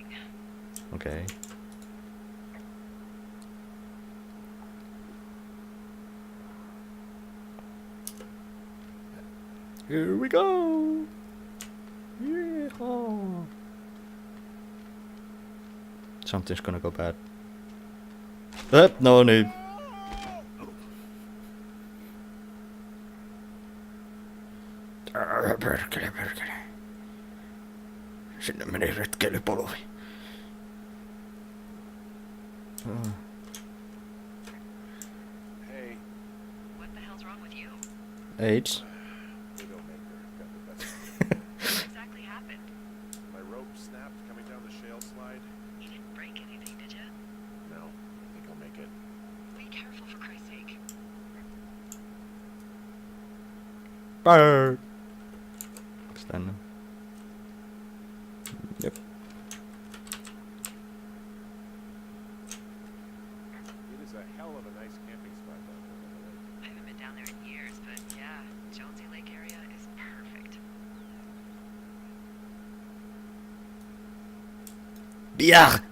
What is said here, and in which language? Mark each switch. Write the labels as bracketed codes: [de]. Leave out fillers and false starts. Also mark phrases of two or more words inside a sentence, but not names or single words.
[en] Okay. Here we go. Yeehaw. Something's gonna go bad. [fi] No niin. Perkele, perkele. Sinne meni retkeilypolvi. [en] Hey, What the hell's wrong with you? AIDS. Widowmaker got the best. What exactly happened? My rope snapped coming down the shale slide. You didn't break anything, did you? No, I think I'll make it. Be careful, for Christ's sake. Bird. [fi] Onks tänne? Jep. [en] It is a hell of a nice camping spot down there on the lake. I haven't been down there in years, but yeah, Jonesy Lake area is perfect. Bier!